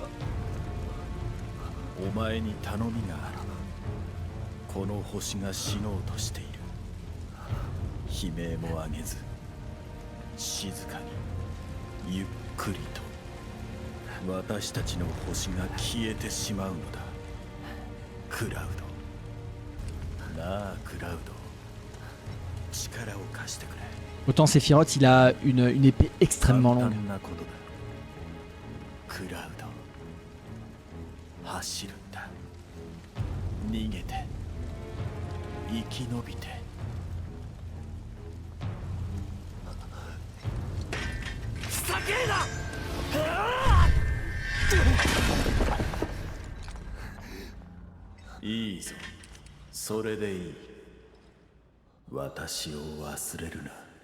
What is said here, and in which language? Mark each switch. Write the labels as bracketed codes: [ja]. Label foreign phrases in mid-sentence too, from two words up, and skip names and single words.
[ja] ドお前に頼みがあるこの星が死のうとしている悲鳴も上げず静かにゆっくりと私たちの星が消えてしまうのだクラウドなあクラウド力を貸してくれ [fr] Autant Sephiroth, il a une épée extrêmement longue. [ja] 簡単なことだクラウド走るんだ逃げて生き延びていいぞそれでいい私を忘れるな